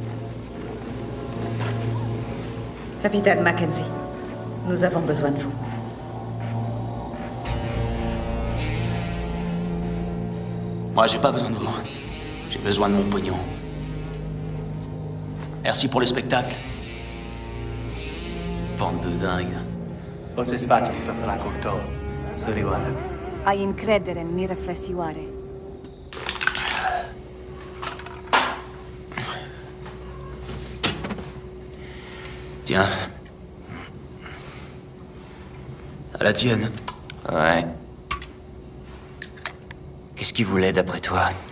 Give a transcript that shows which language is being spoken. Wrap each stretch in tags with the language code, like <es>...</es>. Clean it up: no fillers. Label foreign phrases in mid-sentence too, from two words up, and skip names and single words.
<fr>Capitaine Mackenzie, nous avons besoin de vous. Moi, j'ai pas besoin de vous. J'ai besoin de mon pognon. Merci pour le spectacle. Bande de dingues.</fr> <ro>O să-ți facem pe placul tău, sărioară. Ai încredere în mine, frățioare.</ro> <fr>Tiens. À la tienne. Ouais. Qu'est-ce qu'il voulait d'après toi?</fr>